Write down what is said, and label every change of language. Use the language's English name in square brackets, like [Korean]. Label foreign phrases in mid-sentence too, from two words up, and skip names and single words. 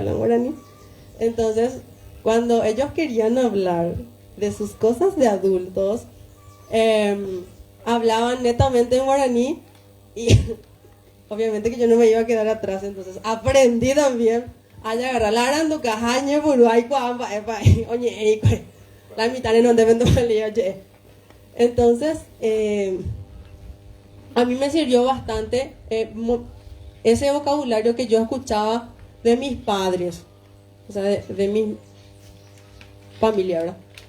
[Spanish] hablan guaraní, entonces cuando ellos querían hablar de sus cosas de adultos, hablaban netamente en guaraní y obviamente que yo no me iba a quedar atrás, entonces aprendí también a agarrar la aranduca, jañe, buruay, cuamba, epa, oye, la mitad no deben tomar, oye, Entonces, a mí me sirvió bastante ese vocabulario que yo escuchaba de mis padres, o sea, de mi familia, ¿verdad?